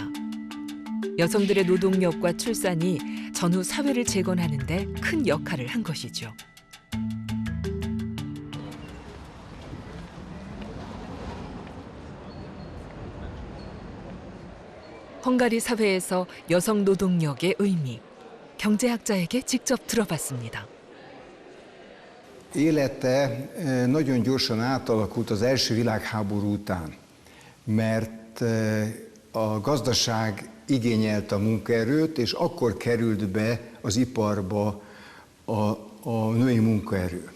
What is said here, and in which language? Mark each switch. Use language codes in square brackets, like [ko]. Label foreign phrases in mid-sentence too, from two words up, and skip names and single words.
[ko] 여성들의 노동력과 출산이 전후 사회를 재건하는 데 큰 역할을 한 것이죠. 헝가리 사회에서 여성 노동력의 의미, 경제학자에게 직접 들어봤습니다. [hu] Élete nagyon gyorsan átalakult az első világháború után, mert a gazdaság igényelte a munkaerőt, és akkor került be az iparba a női munkaerő.